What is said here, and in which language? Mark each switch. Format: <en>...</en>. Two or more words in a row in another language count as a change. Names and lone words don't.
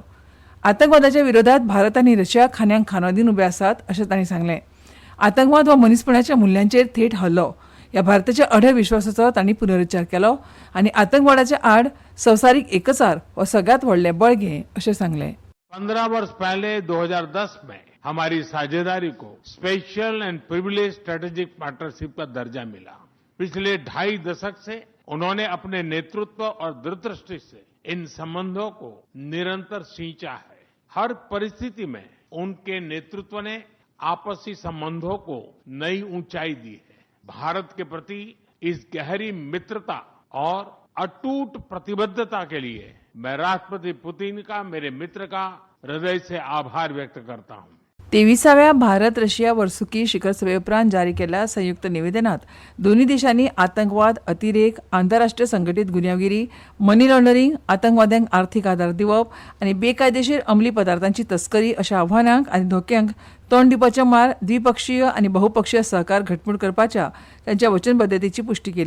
<kok>आतंकवादाच्या विरोधात भारत आनी रशिया खांद्याक खांदो दिवन उबे आसात, अशें तांणी सांगलें. आतंकवाद हो मनीसपणाच्या मुल्यांचेर थेट हल्लो ह्या भारताच्या अढळ विश्वासाचो तांणी पुनरुच्चार केलो आनी आतंकवादाच्या आड संवसारीक एकचार हो सगळ्यात व्हडलें बळगें, अशें सांगलें.</kok> <hi>15 वर्ष पहले 2010 में हमारी साझेदारी को</hi> <en>special and privilege strategic partnership</en> <hi>का दर्जा मिला. पिछले 2.5 दशक से उन्होंने अपने नेतृत्व और दूरदृष्टि से इन संबंधों को निरंतर सींचा है. हर परिस्थिति में उनके नेतृत्व ने आपसी संबंधों को नई ऊंचाई दी है. भारत के प्रति इस गहरी मित्रता और अटूट प्रतिबद्धता के लिए मैं राष्ट्रपति पुतिन का, मेरे मित्र का हृदय से आभार व्यक्त करता हूं.</hi> <kok>23व्या भारत रशिया वर्सुकी शिखर सभे उपरांत जारी केल्ल्या संयुक्त निवेदनात दोन्ही देशांनी आतंकवाद, अतिरेक, आंतरराष्ट्रीय संघटीत गुन्यांवगिरी,</kok> <en>money laundering,</en> <kok>आतंकवाद्यांक आर्थीक आदार दिवप आनी बेकायदेशीर अंमली पदार्थांची तस्करी अशा आव्हानांक आनी धोक्यांक तोंड दिवपाच्या मळार द्विपक्षीय आनी बहुपक्षीय सहकार घटमूट करपाच्या तांच्या वचनबद्धतेची पुष्टी केली.</kok>